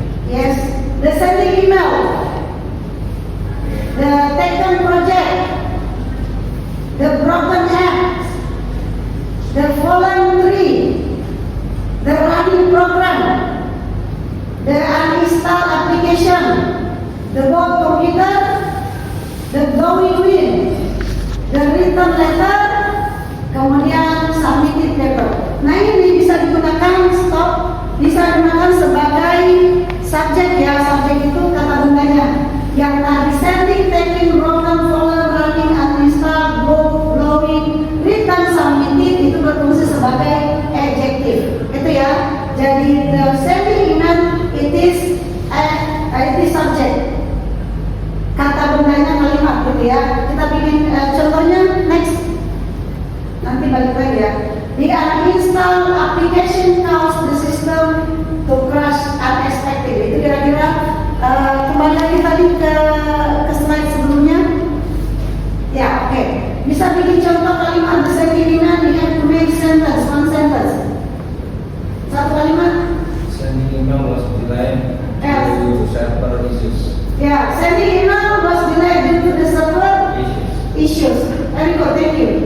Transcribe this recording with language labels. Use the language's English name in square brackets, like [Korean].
[English] Yes, the sending email, the taken project, the broken act, the fallen tree, the running program, the uninstalled application, the work computer, the glowing wind, the written letter, kemudian submitted paper. [Indonesian] Nah ini bisa digunakan stop, bisa digunakan sebagai subjek ya. Subjek itu kata bendanya. Yang tadi sending, taking, broken, fallen, running, uninstalled, glowing, written, submitted itu berfungsi sebagai adjective. Itu ya. [English] Jadi the sending email it is subject. [Indonesian] Kata bendanya kalimat gitu ya. Kita bikin contohnya next. Nanti balik lagi ya. [English] The uninstalled application caused the system to crash unexpectedly. [Indonesian] Itu kira-kira kembali lagi tadi ke slide sebelumnya. Ya, oke. Bisa bikin contoh kalimat the sending email. [English] You have to make sentence, one sentence. [Indonesian] Satu kalimat. [English] Sending email was delayed due to server issues. Yeah, sending email was delayed due to the server issues. Very good, thank you.